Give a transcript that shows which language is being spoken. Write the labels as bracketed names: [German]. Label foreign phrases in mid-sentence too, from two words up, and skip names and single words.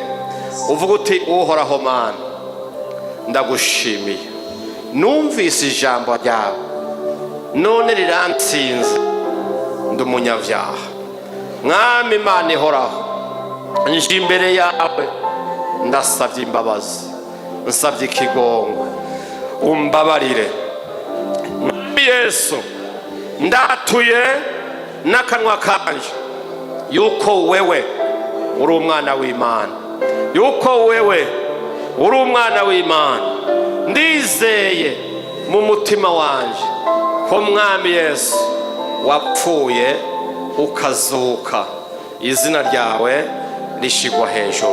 [Rundi] Uvuga uti uhoraho Mana, ndagushimiye, numvise ijambo ryawe none rirantsinze, ndi umunyabyaha. Mwami Imana ihoraho, nje imbere yawe ndasabye imbabazi, nsabye ikigongwe, umbabarire. Mwami Yesu, ndatuye n'akanwa kanje yuko wewe uri umwana w'Imana, yuko wewe uri umwana w'Imana. Ndizeye mu mutima wanje ko Mwami Yesu wapfuye ukazuka, izina ryawe rishigwa hejuru.